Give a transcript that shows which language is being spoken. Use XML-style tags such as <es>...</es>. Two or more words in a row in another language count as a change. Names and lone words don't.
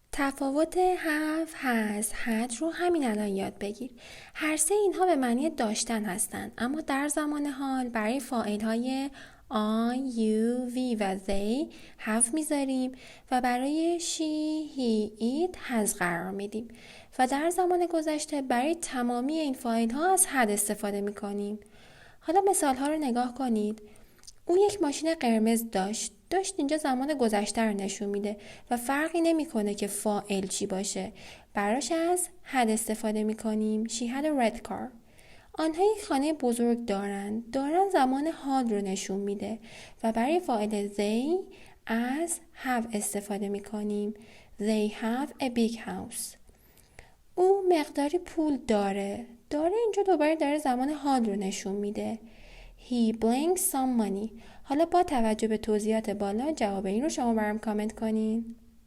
<fa>تفاوت</fa> <en>have, has, had</en> <fa>رو همین الان یاد بگیر. هر سه اینها به معنی داشتن هستند، اما در زمان حال برای فاعل های</fa> <en>I, you, we</en> <fa>و</fa> <en>they have</en> <fa>میذاریم و برای</fa> <en>she, he, it has</en> <fa>قرار میدیم و در زمان گذشته برای تمامی این فاعل ها از had استفاده میکنیم. حالا مثال ها رو نگاه کنید. اون یک ماشین قرمز داشت اینجا زمان گذشته رو نشون میده و فرقی نمیکنه که فاعل چی باشه. براش از had استفاده میکنیم.</fa> <en>She had a red car.</en> <fa>آنها یک خانه بزرگ دارن زمان حال رو نشون میده و برای فاعل they از have استفاده میکنیم.</fa> <en>They have a big house.</en> <fa>او مقداری پول داره اینجا دوباره داره زمان حال رو نشون میده.</fa> <en>He brings some money.</en> <fa>حالا با توجه به توضیحات بالا جواب این رو شما برام کامنت کنین.</fa>